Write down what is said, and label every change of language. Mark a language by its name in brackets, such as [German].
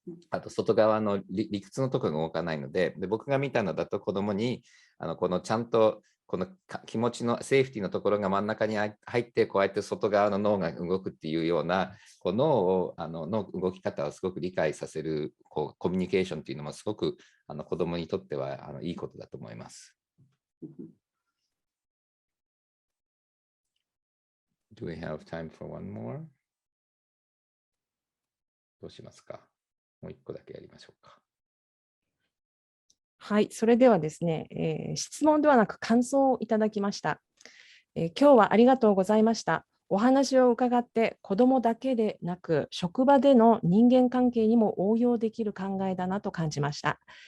[Japanese] あと外側の理屈のところが動かないので、僕が見たのだと子供にこのちゃんとこの気持ちのセーフティーのところが真ん中に入って、こうやって外側の脳が動くっていうような脳の動き方をすごく理解させるコミュニケーションっていうのもすごく子供にとってはいいことだと思います。 [English] Do we have time for one more? [Japanese] どうしますか？もう一個だけやりましょうか。はい、それではですね、質問ではなく感想をいただきました。今日はありがとうございました。お話を伺って子どもだけでなく職場での人間関係にも応用できる考えだなと感じました。